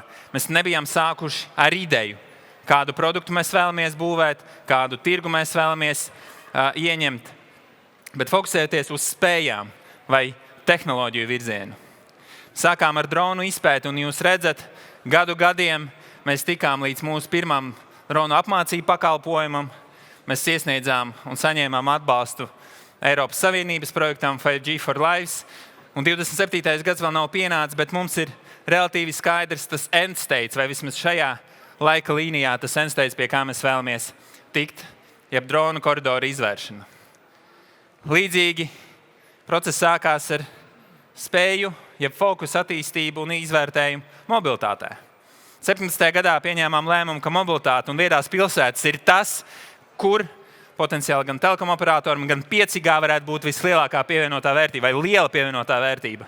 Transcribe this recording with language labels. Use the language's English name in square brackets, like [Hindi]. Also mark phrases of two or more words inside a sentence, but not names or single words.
[Latvian] Mēs nebijām sākuši ar ideju, kādu produktu mēs vēlamies būvēt, kādu tirgu mēs vēlamies ieņemt, bet fokusēties uz spējām vai tehnoloģiju virzienu. Sākām ar dronu izpēti, un jūs redzat, gadiem mēs tikām līdz mūsu pirmam dronu apmācību pakalpojumam. Mēs iesniedzām un saņēmām atbalstu Eiropas Savienības projektam 5G for Lives, un 27. gads vēl nav pienācis, bet mums ir relatīvi skaidrs tas [English] end state, [Latvian] vai vismaz šajā laika līnijā tas [English] end state, [Latvian] pie kā mēs vēlamies tikt, jeb dronu koridoru izvēršana. Līdzīgi process sākās ar spēju, jeb fokusu attīstību un izvērtējumu mobilitātē. 17. gadā pieņēmām lēmumu, ka mobilitāte un viedās pilsētas ir tas, kur potenciāli gan telekom operatoram, gan 5G varētu būt vislielākā pievienotā vērtība vai liela pievienotā vērtība.